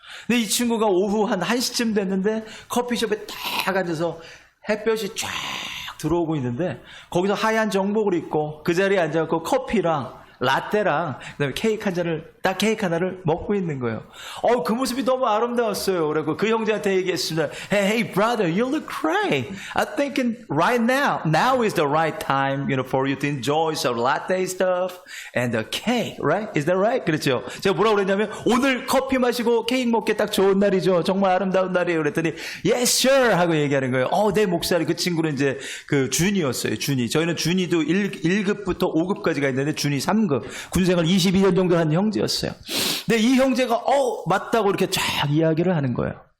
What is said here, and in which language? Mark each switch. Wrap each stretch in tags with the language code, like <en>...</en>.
<ko>근데 이 친구가 오후 한 1시쯤 됐는데 커피숍에 딱 앉아서 햇볕이 쫙 들어오고 있는데 거기서 하얀 정복을 입고 그 자리에 앉아서 커피랑 라떼랑 그다음에 케이크 한 잔을, 딱 케이크 하나를 먹고 있는 거예요. 그 모습이 너무 아름다웠어요. 그래서 그 형제한테 얘기했습니다.</ko> <en>Hey brother, you look great. I think right now is the right time, for you to enjoy some latte stuff and the cake, right? Is that right?</en> <ko>그렇죠. 제가 뭐라고 그랬냐면 오늘 커피 마시고 케이크 먹기 딱 좋은 날이죠. 정말 아름다운 날이에요. 그랬더니</ko> <en>Yes sir</en> <ko>하고 얘기하는 거예요. 내 목사님, 그 친구는 이제 그 준이었어요. 준이. 저희는 준이도 1급부터 5급까지가 있는데 준이 3급. 군생활 22년 정도 한 형제였어요. 근데 이 형제가 맞다고 이렇게 쫙 이야기를 하는 거예요.</ko>